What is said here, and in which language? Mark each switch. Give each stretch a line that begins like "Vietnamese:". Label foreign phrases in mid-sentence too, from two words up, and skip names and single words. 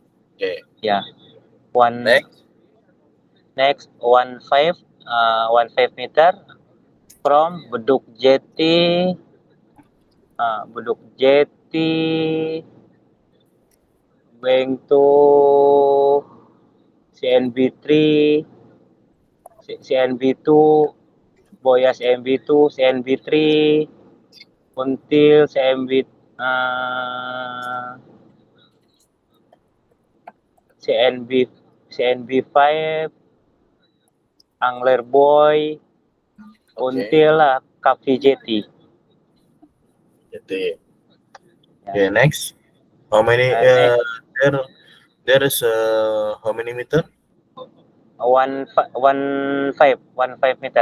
English: Okay. Yeah. Next 15 meter from Bedok Jetty. Going to CNB3, CNB2, Boya CNB2, CNB3, until CNB5, Angler Buoy, until Kapi Jetty. Jetty. Okay, next. How many? There is how many meter? 15 meter.